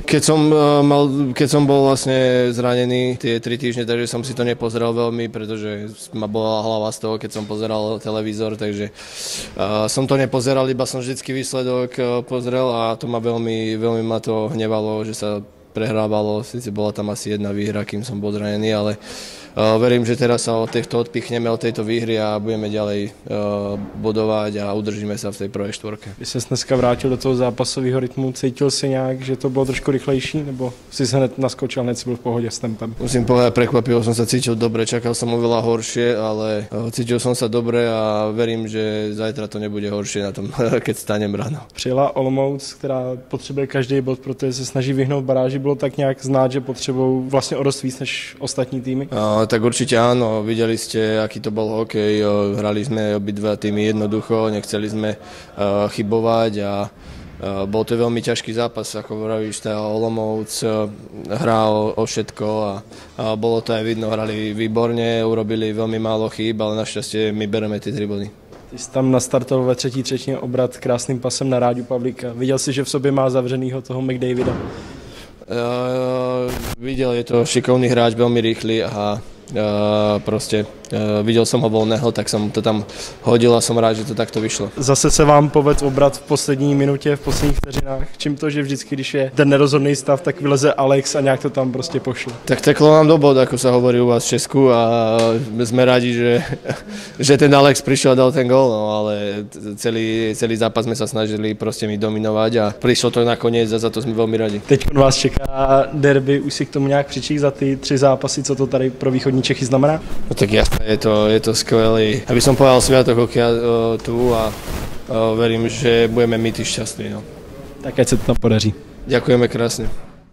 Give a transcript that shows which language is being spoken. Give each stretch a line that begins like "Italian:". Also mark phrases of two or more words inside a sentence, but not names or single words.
Slovak: Keď som bol vlastne zranený tie 3 týždne, takže som si to nepozeral veľmi, pretože ma bola hlava z toho, keď som pozeral televízor, takže som to nepozeral, iba som vždycky výsledok pozrel a to ma veľmi ma to hnevalo, že sa prehrávalo, síce bola tam asi jedna výhra, kým som bol zranený, ale verím, že teraz sa od týchto odpichneme od tejto výhry a budeme ďalej bodovať a udržíme sa v tej prvej štvorke.
Czech: Když ses dneska vrátil do toho zápasového rytmu, cítil si nějak, že to bylo trošku rychlejší, nebo si se hned naskočil, hned si byl v pohodě s tempem?
Slovak: Musím povedať, prekvapivo som sa cítil dobre, čakal som oveľa horšie, ale cítil som sa dobre a verím, že zajtra to nebude horšie na tom, keď stanem ráno.
Czech: Přijela Olomouc, která potřebuje každý bod, protože se snaží vyhnout baráži, bylo tak nějak znát, že potřebují vlastně o dost víc než ostatní týmy?
Slovak: Tak určite áno, videli ste, aký to bol hokej, hrali sme obidva týmy jednoducho, nechceli sme chybovať a bol to veľmi ťažký zápas, ako vravíš, tá Olomouc hrá o všetko a bolo to aj vidno, hrali výborne, urobili veľmi málo chýb, ale našťastie my bereme tie 3 body.
Czech: Ty jsi tam nastartoval ve třetí třetině obrat krásným pasem na Ráďu Pavlíka. Viděl jsi, že v sobě má zavřenýho toho McDavida?
Slovak: Videl, je to šikovný hráč, veľmi rýchly a proste videl som ho voľného, tak som to tam hodil a som rád, že to takto vyšlo.
Czech: Zase se vám povedl obrat v poslední minutě, v posledních vteřinách. Čím to, že vždycky, když je ten nerozhodný stav, tak vyleze Alex a nějak to tam prostě pošle?
Slovak: Tak
Czech: teklo nám do bod,
Slovak: ako sa hovorí u vás v Česku a sme rádi, že ten Alex prišiel a dal ten gól, no, ale celý zápas sme sa snažili proste mi dominovať a prišlo to nakoniec a za to sme veľmi radi.
Czech: Teď vás čeká derby, už si k tomu nějak přičíš za ty 3 zápasy, co to tady pro východní Čechy znamená?
Slovak: No tak jasné, je to skvelý. Aby som povedal sviatok hokeja tu a verím, že budeme my tí šťastní. No.
Czech: Tak ať se to tam podaří.
Slovak: Ďakujeme krásne.